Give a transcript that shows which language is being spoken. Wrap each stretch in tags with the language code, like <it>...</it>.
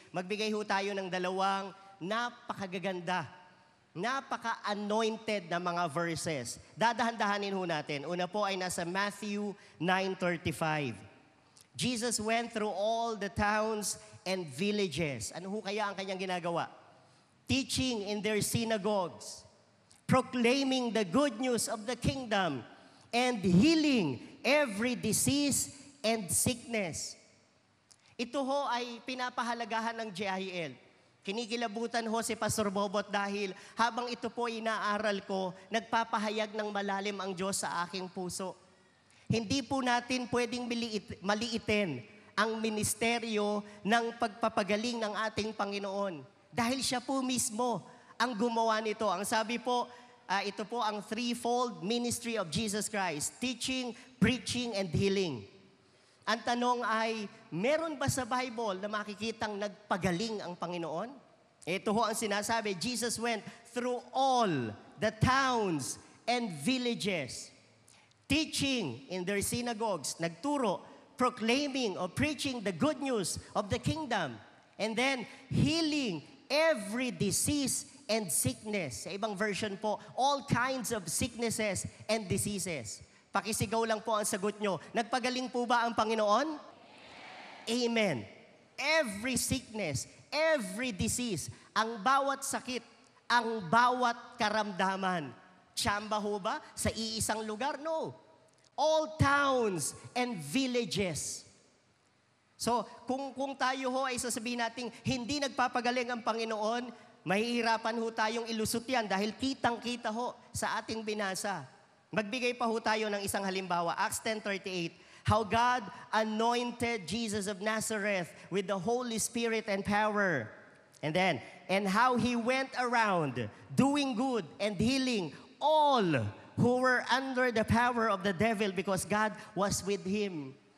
<tl>Magbigay ho tayo ng dalawang napakagaganda, napaka-anointed na mga verses. Dadahan-dahanin ho natin. Una po ay nasa Matthew 9:35.</tl> <en>Jesus went through all the towns and villages.</en> <tl>Ano ho kaya ang kanyang ginagawa?</tl> <en>Teaching in their synagogues, proclaiming the good news of the kingdom, and healing every disease and sickness.</en> <tl>Ito ho ay pinapahalagahan ng JIL. Kinikilabutan ho si Pastor Bobot dahil habang ito po inaaral ko, nagpapahayag ng malalim ang Diyos sa aking puso. Hindi po natin pwedeng maliitin ang ministeryo ng pagpapagaling ng ating Panginoon. Dahil siya po mismo ang gumawa nito. Ang sabi po, ito po ang</tl> <en>threefold ministry of Jesus Christ: teaching, preaching, and healing.</en> <tl>Ang tanong ay, meron ba sa Bible na makikitang nagpagaling ang Panginoon? Ito ho ang sinasabi,</tl> <en>Jesus went through all the towns and villages, teaching in their synagogues,</en> <tl>nagturo,</tl> <en>proclaiming or preaching the good news of the kingdom, and then healing every disease and sickness.</en> <tl>Sa ibang version po,</tl> <en>all kinds of sicknesses and diseases.</en> <tl>Pakisigaw lang po ang sagot nyo. Nagpagaling po ba ang Panginoon? Amen.</tl> <en>Every sickness, every disease,</en> <tl>ang bawat sakit, ang bawat karamdaman. Tsamba ho ba sa iisang lugar?</tl> <en>No. All towns and villages.</en> <tl>So, kung tayo ho ay sasabihin natin, hindi nagpapagaling ang Panginoon, mahihirapan ho tayong ilusot yan dahil kitang-kita ho sa ating binasa. Magbigay pa ho tayo ng isang halimbawa.</tl> <en>Acts 10:38, how God anointed Jesus of Nazareth with the Holy Spirit and power. And then, and how He went around doing good and healing all who were under the power of the devil because God was with Him.</en>